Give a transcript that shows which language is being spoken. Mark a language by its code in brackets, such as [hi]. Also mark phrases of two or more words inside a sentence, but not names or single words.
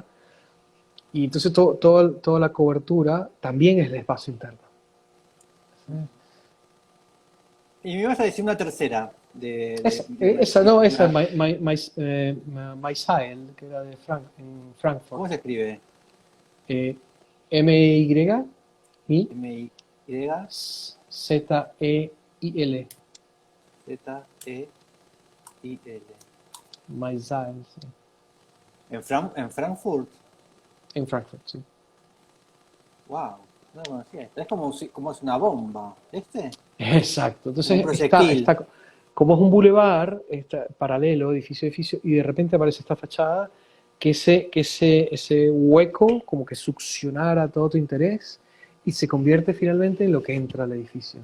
[es] Y entonces toda la cobertura también es el espacio interno. Y me ibas a decir una tercera Esa no, esa es una- Maisael, que era en Frankfurt. ¿cómo se escribe? Eh, M-Y, M-Y-Z-E-I-L. Z-E-I-L. Maisael, sí. En Frankfurt. En Frankfurt, sí. Wow, no lo conocía esto. Es como es una bomba, ¿este? Exacto. Como un Entonces proyectil. como es un bulevar, está paralelo, edificio a edificio, y de repente aparece esta fachada que ese hueco como que succionara todo tu interés y se convierte finalmente en lo que entra al edificio.